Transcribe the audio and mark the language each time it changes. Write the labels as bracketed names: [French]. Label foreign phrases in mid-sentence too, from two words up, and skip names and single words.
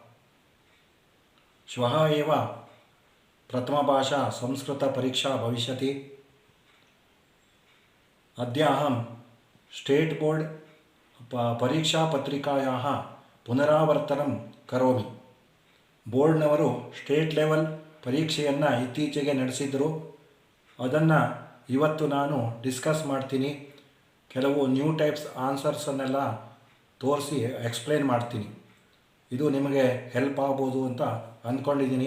[Sanskrit] श्वः एव प्रथमभाषा संस्कृतपरीक्षा भविष्यति। अद्य अहं [English] state board [Sanskrit] परीक्षापत्रिकायाः पुनरावर्तनं करोमि। [Kannada] ಬೋರ್ಡ್ನವರು [English] state level [Kannada] ಪರೀಕ್ಷೆಯನ್ನು ಇತ್ತೀಚೆಗೆ ನಡೆಸಿದರು. ಅದನ್ನು ಇವತ್ತು ನಾನು ಡಿಸ್ಕಸ್ ಮಾಡ್ತೀನಿ. ಕೆಲವು [English] new types [Kannada] ಆನ್ಸರ್ಸನ್ನೆಲ್ಲ ತೋರಿಸಿ ಎಕ್ಸ್ಪ್ಲೇನ್ ಮಾಡ್ತೀನಿ. ಇದು ನಿಮಗೆ ಹೆಲ್ಪ್ ಆಗ್ಬೋದು ಅಂತ ಅಂದ್ಕೊಂಡಿದ್ದೀನಿ.